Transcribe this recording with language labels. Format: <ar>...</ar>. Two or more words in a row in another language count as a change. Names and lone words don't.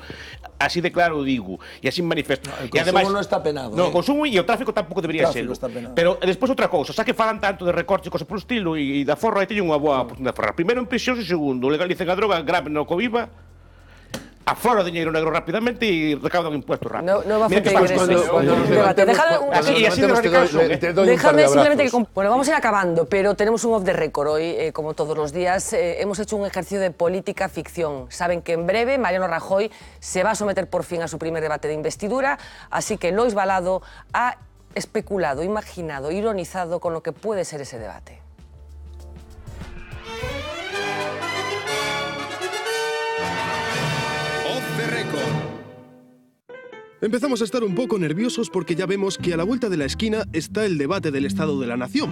<gl>Así de claro o digo, e así manifesto. El consumo non está penado. No, o consumo e o tráfico tampouco debería serlo. Pero despois outra cousa, xa que falan tanto de recortes e cosas por estilo, e da forra, aí teñen unha boa oportunidade de forrar. Primeiro en prisión, e segundo, legalicen a droga grave no Coviva, afora o diñeiro negro rapidamente e recaudan impuestos rápido.</gl> <es>No va a hacer debate. Déjame simplemente que... Bueno, vamos a ir acabando, pero tenemos un</es> <en>off the record</en> <es>hoy, como todos los días. Hemos hecho un ejercicio de política ficción. Saben que en breve Mariano Rajoy se va a someter por fin a su primer debate de investidura, así que Lois Balado ha especulado, imaginado, ironizado con lo que puede ser ese debate. Empezamos a estar un poco nerviosos porque ya vemos que a la vuelta de la esquina está el debate del Estado de la Nación.</es>